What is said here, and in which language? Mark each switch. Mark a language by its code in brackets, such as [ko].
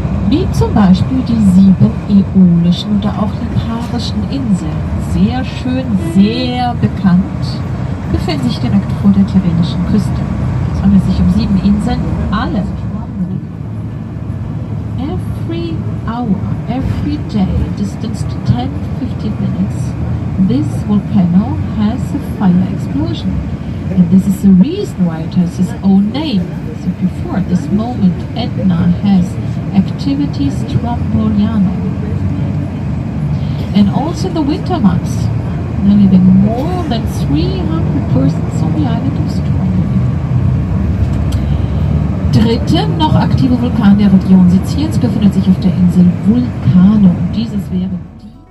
[de] Wie zum Beispiel die 7 äolischen oder auch liparischen Inseln. Sehr schön, sehr bekannt, befinden sich direkt vor der tyrrhenischen Küste. Es handelt sich um 7 Inseln, alle. [en] Every hour, every day, distanced 10-15 minutes, this volcano has a fire explosion. And this is the reason why it has its own name. So before this moment, Etna has activities Stromboliano. And also in the winter months, there are living more than 300 persons on the island of Stromboli. [de] Dritte noch aktive Vulkan der Region Siziliens befindet sich auf der Insel Vulcano. Und dieses wäre die